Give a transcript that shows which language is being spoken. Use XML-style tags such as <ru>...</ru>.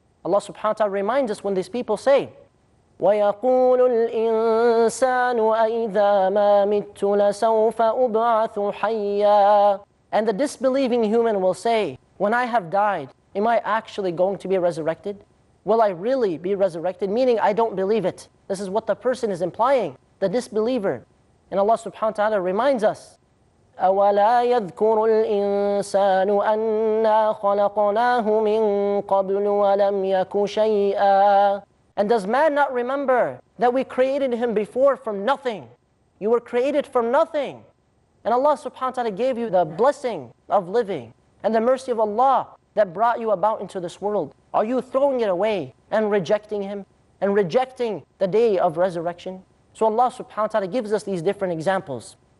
<en>Allah subhanahu wa ta'ala reminds us when these people say,</en> <ar>وَيَقُولُ الْإِنسَانُ أَإِذَا مَا مِتُّ لَسَوْفَ أُبْعَثُ حَيًّا.</ar> <en>And the disbelieving human will say, when I have died, am I actually going to be resurrected? Will I really be resurrected? Meaning I don't believe it. This is what the person is implying, the disbeliever. And Allah subhanahu wa ta'ala reminds us,</en> <ar>أَوَلَا يَذْكُرُ الْإِنسَانُ أَنَّا خَلَقْنَاهُ مِن قَبْلُ وَلَمْ يَكُ شَيْئًا.</ar> <en>And does man not remember that we created him before from nothing? You were created from nothing. And Allah subhanahu wa ta'ala gave you the blessing of living and the mercy of Allah that brought you about into this world. Are you throwing it away and rejecting Him and rejecting the day of resurrection? So Allah subhanahu wa ta'ala gives us these different examples.</en>